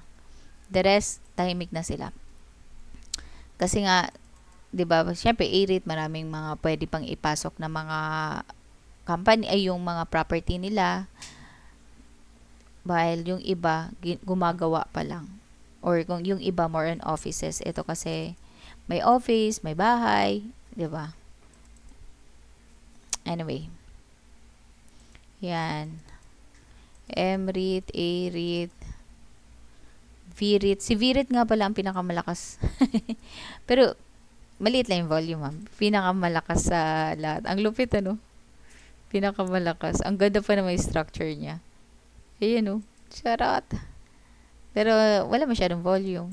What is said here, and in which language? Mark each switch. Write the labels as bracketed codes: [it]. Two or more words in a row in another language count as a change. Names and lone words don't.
[en] The rest, [tl] tahimik na sila. Kasi nga, 'di ba? Syempre A rate maraming mga pwede pang ipasok na mga company ay yung mga property nila. While yung iba gumagawa pa lang. Or kung yung iba [en] more on offices, [tl] ito kasi may office, may bahay, 'di ba? Anyway. Yan. M-REIT, A-REIT, V-REIT. Si V-REIT nga pala ang pinakamalakas. Pero, maliit lang yung volume, ha. Pinakamalakas sa lahat. Ang lupit, ano? Pinakamalakas. Ang ganda pa na may structure niya. Ayan, no? Charot. Pero, wala masyadong volume.